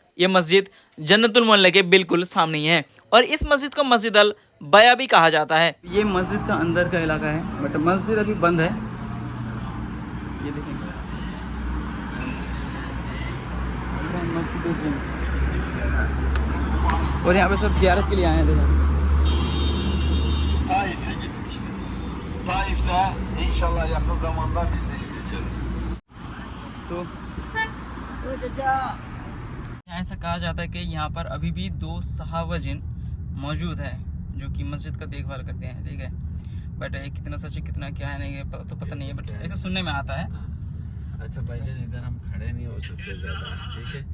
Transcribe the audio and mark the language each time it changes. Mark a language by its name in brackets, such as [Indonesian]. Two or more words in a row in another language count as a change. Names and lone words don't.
[Hindi] ये मस्जिद जन्नतुल मुअल्ला के बिल्कुल सामने ही है, और इस मस्जिद को मस्जिद अल बया भी कहा जाता है। ये मस्जिद का अंदर का इलाका है, बट मस्जिद अभी बंद है। ये देखेंगे मस्जिद जिन, और यहाँ पे सब ज़ियारत के लिए आए हैं। देखो [Turkish] Taif'e gitmiştim. Taif'te inşallah yakın zamanda biz de gideceğiz. [Hindi] तो ऐसा कहा जाता है कि यहाँ पर अभी भी 2 सहाबा जिन मौजूद है जो कि मस्जिद का देखभाल करते हैं। ठीक है, बट कितना सच है कितना क्या है नहीं पता नहीं है, बट ऐसा सुनने में आता है। अच्छा भाईजान, इधर हम खड़े नहीं हो सकते ज़्यादा, ठीक है।